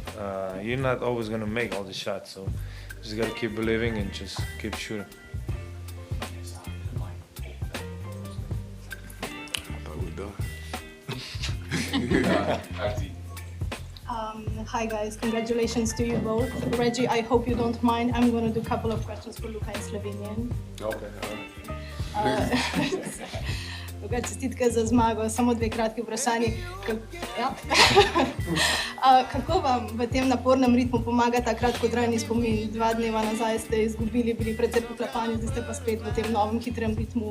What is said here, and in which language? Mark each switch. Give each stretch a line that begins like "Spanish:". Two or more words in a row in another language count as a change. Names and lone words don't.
English: You're not always gonna make all the shots, so just gotta keep believing and just keep shooting. I thought we were done. Hi guys, congratulations to you both. Reggie, I hope you don't mind. I'm going to do a couple of questions for Luka in Slovenian. Okay.
Slovenian: Luka, čestitke za zmago. Samo 2 kratki vprašanji. Kako vam v tem napornem ritmu pomaga ta kratkotrajni spomin? 2 dneva nazaj ste izgubili, bili precej poklepani, zdaj ste pa spet v tem novem hitrem ritmu.